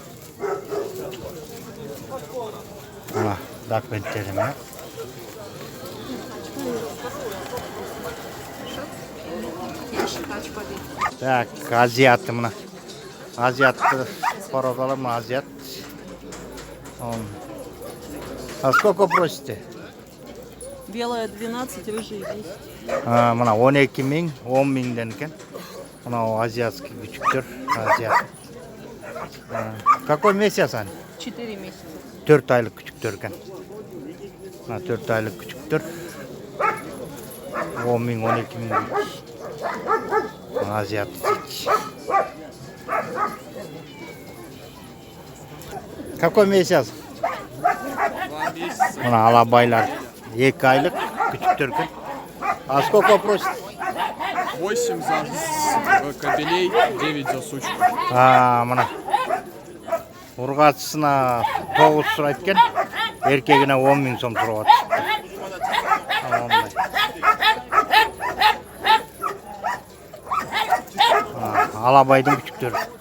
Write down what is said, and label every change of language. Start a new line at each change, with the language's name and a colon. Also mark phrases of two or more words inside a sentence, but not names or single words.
Kyrgyz: Мына документтери менен. Так, азиат мына. Азиат породалар, мына азиат.
Russian: А сколько просите? Белая 12, рыжий 10.
Kyrgyz: Мына 12 миң, 10 миңден экен. Мына азиатский күчүктөр, азиат.
Russian: Какой месяц они? 4 месяца.
Kyrgyz: 4 айлык күчүктөр экен. Мына 4 айлык күчүктөр. 10 миң, 12 миң. Азиат.
Russian: Какой месяц? 2 месяца.
Kyrgyz: Мына алабайлар 2 айлык күчүктөр экен.
Russian: А сколько просит? 8 за кобелей, 9 за сучку.
Kyrgyz: Мына ургачысына 9 сурайт экен. Эркегине 10 миң сом сурап атышты. Алабайдын күчүктөрү.